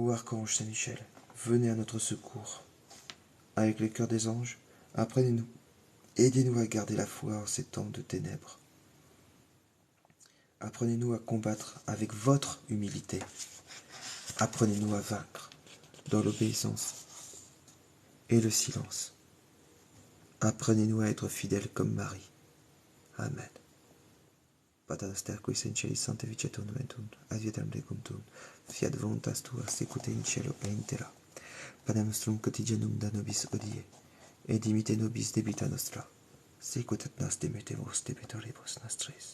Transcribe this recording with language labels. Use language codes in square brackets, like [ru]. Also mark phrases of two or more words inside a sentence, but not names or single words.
[fr] Ô Archange Saint Michel, venez à notre secours. Avec le cœur des anges, apprenez-nous, aidez-nous à garder la foi en ces temps de ténèbres. Apprenez-nous à combattre avec votre humilité. Apprenez-nous à vaincre dans l'obéissance et le silence. Apprenez-nous à être fidèles comme Marie. Amen. [la] Pater noster qui sei in cieli sanctificetur nomen tuum, advietam regum tuum, fiat voluntas tua sicut in cielo et in terra. Panem nostrum quotidianum da nobis hodie, et dimitte nobis debita nostra, sicut et nos dimittimus debitoribus nostris.